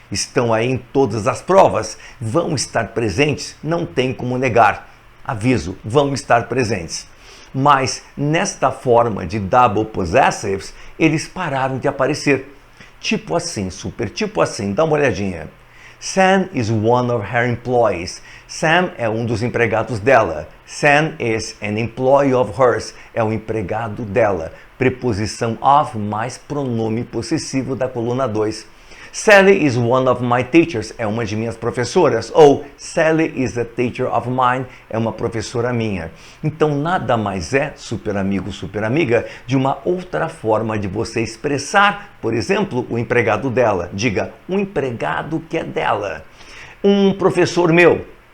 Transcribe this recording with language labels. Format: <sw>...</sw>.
<pt>Estão aí em todas as provas, vão estar presentes, não tem como negar. Aviso, vão estar presentes. Mas nesta forma de double possessives, eles pararam de aparecer. Tipo assim, super, tipo assim, dá uma olhadinha.</pt> <en>Sam is one of her employees.</en> <pt>Sam é um dos empregados dela.</pt> <en>Sam is an employee of hers.</en> <pt>É um empregado dela. Preposição of mais pronome possessivo da coluna 2.</pt> <en>Sally is one of my teachers.</en> <pt>É uma de minhas professoras.</pt> <en>Ou Sally is a teacher of mine.</en> <pt>É uma professora minha. Então nada mais é, super amigo, super amiga, de uma outra forma de você expressar, por exemplo, o empregado dela. Diga, um empregado que é dela. Um professor meu.</pt>